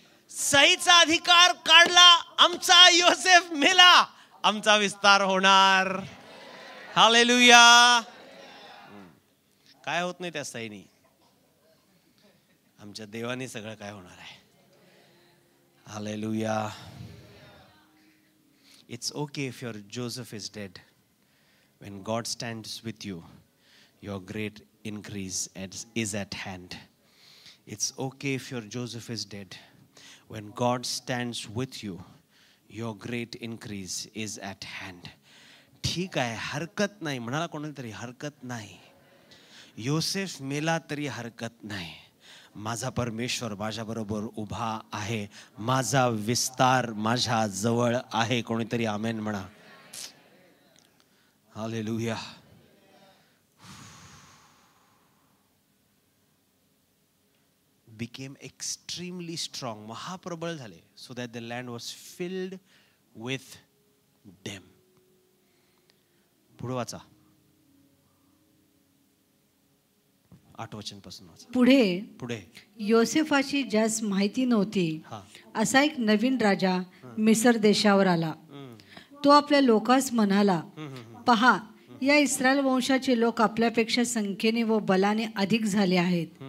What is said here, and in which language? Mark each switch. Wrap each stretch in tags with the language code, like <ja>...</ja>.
<mr>सहीचा अधिकार काढला, आमचा योसेफ मेला, आमचा विस्तार होणार. हालेलुया. काय होत नाही त्या सहीनी, आमच्या देवाने सगळं काय होणार आहे. Hallelujah.</mr> <en>It's okay if your Joseph is dead. When God stands with you, your great increase is at hand. It's okay if your Joseph is dead. When God stands with you, your great increase is at hand.</en> <mr>ठीक आहे, हरकत नाही. म्हणाला कोणाला तरी हरकत नाही. योसेफ मेला तरी हरकत नाही. माझा परमेश्वर माझ्याबरोबर उभा आहे. माझा विस्तार माझ्या जवळ आहे. कोणीतरी आमेन म्हणा. हालेलुया.</mr> <en>became extremely strong,</en> <mr>महाप्रबळ झाले,</mr> <en>so that the land was filled with them.</en> <mr>पुढे वाचा, 8 वचन पासून वाचा. पुढे योसेफाची ज्यास माहिती नव्हती असा एक नवीन राजा मिस्र देशावर आला. तो आपल्या लोकांस म्हणाला, पहा, या इस्रायल वंशाचे लोक आपल्यापेक्षा संख्येने व बलाने अधिक झाले आहेत.</mr>